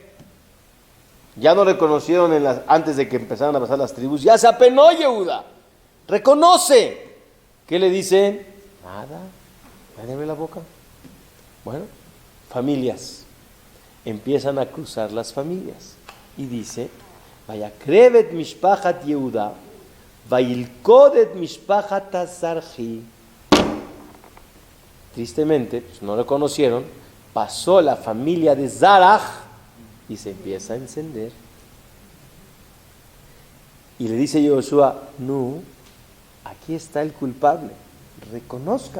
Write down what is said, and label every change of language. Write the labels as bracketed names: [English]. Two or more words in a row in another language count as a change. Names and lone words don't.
[Spanish] Ya no reconocieron antes de que empezaran a pasar las tribus, ya se apenó Yehuda. Reconoce. ¿Qué le dicen? Nada. Nadie abre la boca. Bueno, familias. Empiezan a cruzar las familias. Y dice, [Hebrew] ויקרב משפחת יהודה, וילכד משפחת הזרחי. [Spanish] Tristemente, pues no lo conocieron, pasó la familia de Zaraj y se empieza a encender. Y le dice Yoshua, no, aquí está el culpable, reconozcan.